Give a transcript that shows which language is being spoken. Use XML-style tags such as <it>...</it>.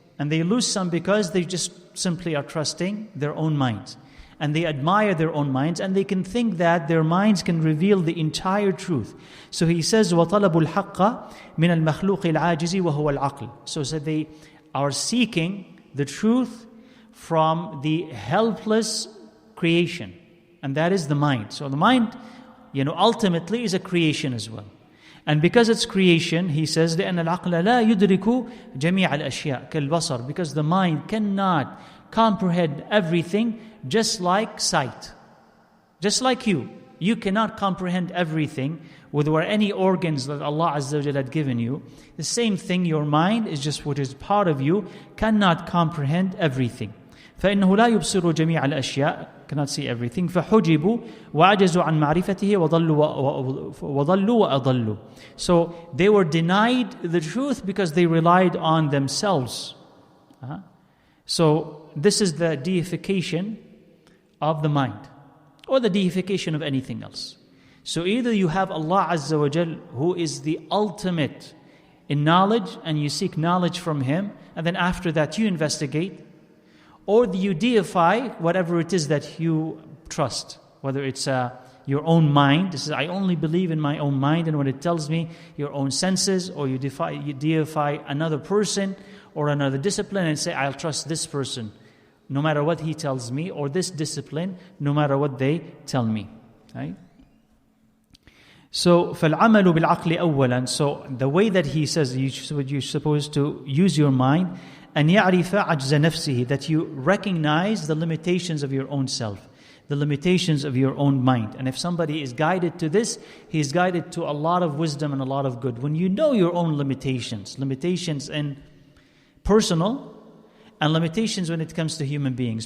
<en>And they lose some because they just simply are trusting their own minds. And they admire their own minds, and they can think that their minds can reveal the entire truth. So he says,</en> <ar>وَطَلَبُ الْحَقَّ مِنَ الْمَخْلُوقِ الْعَاجِزِ وَهُوَ الْعَقْلِ.</ar> <en>So they are seeking the truth from the helpless creation. And that is the mind. So the mind, ultimately is a creation as well. And because it's creation, he says,</en> <ar>لأن العقل لا يدرك جميع الأشياء كالبصر,</ar> <en>because the mind cannot comprehend everything, just like sight. Just like you cannot comprehend everything with any organs that Allah Azza wa Jalla had given you. The same thing, your mind is just what is part of you, cannot comprehend everything.</en> <ar>فإنه لا يبصر جميع الأشياء,</ar> <en>cannot see everything.</en> <ar>فحجبوا وعجزوا عن معرفته وضلوا وأضلوا.</ar> <en>So they were denied the truth because they relied on themselves. So this is the deification of the mind, or the deification of anything else. So either you have Allah Azza wa Jal, who is the ultimate in knowledge, and you seek knowledge from Him, and then after that you investigate, or you deify whatever it is that you trust, whether it's your own mind. This is, I only believe in my own mind and what it tells me, your own senses, or you deify another person or another discipline and say, I'll trust this person no matter what he tells me, or this discipline no matter what they tell me. Right? So,</en> <ar>فَالْعَمَلُ بِالْعَقْلِ أَوَّلًا.</ar> <en>So the way that he says you're supposed to use your mind,</en> <ar>أن يعرف عجز نفسه,</ar> <en>that you recognize the limitations of your own self, the limitations of your own mind. And if somebody is guided to this, he is guided to a lot of wisdom and a lot of good. When you know your own limitations in personal, and limitations when it comes to human beings.</en>